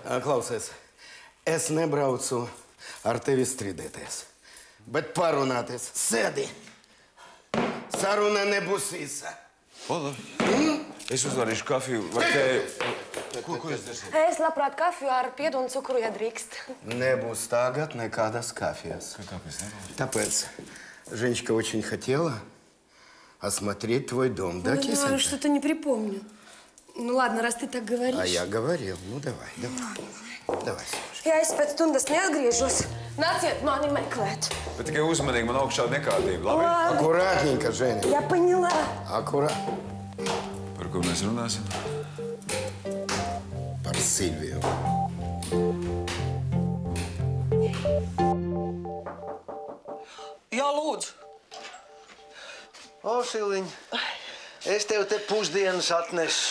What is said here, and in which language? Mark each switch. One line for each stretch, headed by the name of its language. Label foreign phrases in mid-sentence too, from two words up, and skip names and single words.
Latvian: Klausies, es nebraucu ar tevi strīdēties, bet parunāties. Sēdi. Saruna nebūs īsa. Es uzvarīšu kafiju vai tēju. Ko jūs darīsiet? Es labprāt kafiju ar piedu un cukuru, ja drīkst. Nebūs tagad nekādas kafijas. Kāpēc nebūs?
Russian: Tāpēc Женечка очень хотела осмотреть твой дом. Да, кисонька? Что-то не припомню. Ну ладно, раз ты так говоришь. А я говорил. Ну, давай. Давай, Симушка.
Latvian: Ja es pēc stundas neatgriežos, nāciet mani meklēt. Bet tikai uzmanīgi, man augšā nekārtība, labi?
Russian: Аккуратненько, Женя. Ja поняла. Аккуратно.
Latvian: Par ko mēs runāsim? Par Silviju. Jā, lūdzu. O, Silviņ, es tev te pusdienas atnesu.